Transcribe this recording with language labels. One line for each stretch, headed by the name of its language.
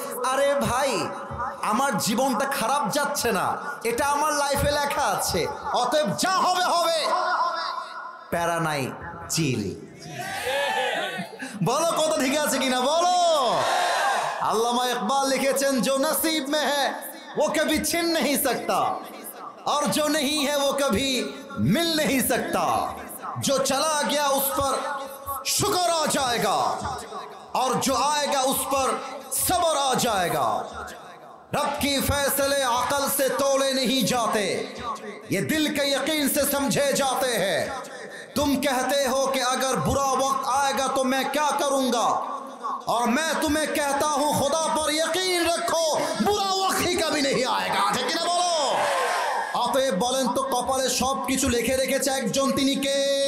Bangla: আরে ভাই আমার জীবনটা খারাপ যাচ্ছে না, এটা আমার লাইফে লেখা আছে, অতএব যা হবে হবে, প্যারা নাই, চিল। বলো কথা ঠিক আছে কিনা বলো। আল্লামা ইকবাল লিখেছেন
Hindi: जो नसीब में है वो कभी छिन नहीं सकता और जो नहीं है वो कभी मिल नहीं सकता। जो चला गया उस पर शुक्र आ जाएगा और जो आएगा उस पर सब्र आ जाएगा। रब की फैसले अकल से तोले नहीं जाते, ये दिल के यकीन से समझे जाते हैं। तुम कहते हो कि अगर बुरा वक्त आएगा तो मैं क्या करूंगा, और मैं तुम्हें कहता हूं खुदा पर यकीन रखो बुरा वक्त ही कभी नहीं आएगा। ठीक है ना बोलो।
Bangla: অতএব বলেন তো কপালে সবকিছু লিখে রেখেছে একজন, তিনি কে?